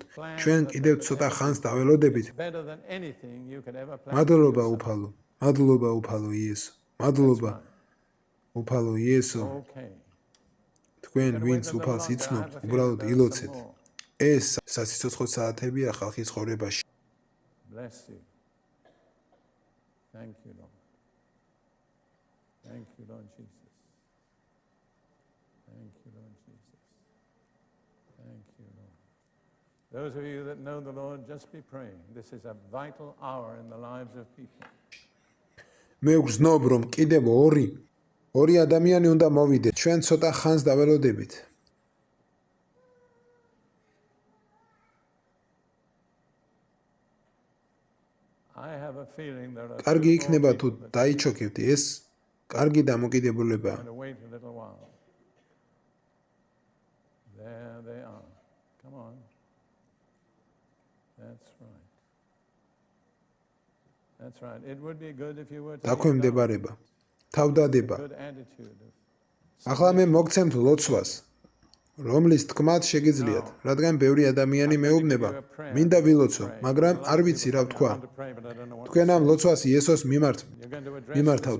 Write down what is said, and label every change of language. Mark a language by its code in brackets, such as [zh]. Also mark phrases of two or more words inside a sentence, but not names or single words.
[ka] ჩვენ კიდევ ცოტა ხანს დაველოდებით. მადლობა უფალო, მადლობა უფალო იესო, მადლობა უფალო იესო. თქვენ ვინც უფალს იცნობთ, უბრალოდ ილოცეთ. ეს სასიცოცხლო საათებია ხალხის ცხოვრებაში. [en] Those of you that know the Lord, just be praying. This is a vital hour in the lives of people. [ka] მე ვგრძნობ, რომ კიდევ ორი ადამიანი უნდა მოვიდეთ. ჩვენ ცოტა ხანს დაველოდებით. კარგი იქნება თუ დაიჩოქებთ, ეს კარგი დამოკიდებულებაა. [en] There they are. Come on. That's right. It would be good if you were to [ka] დაქვემდებარება. თავდადება. ახლა მე მოგცემთ ლოცვას, რომლის თქმაც შეგიძლიათ, რადგან ბევრი ადამიანი მეუბნება, მინდა ვილოცო, მაგრამ არ ვიცი რა ვთქვა. თქვენ ამ ლოცვას იესოს მიმართავთ.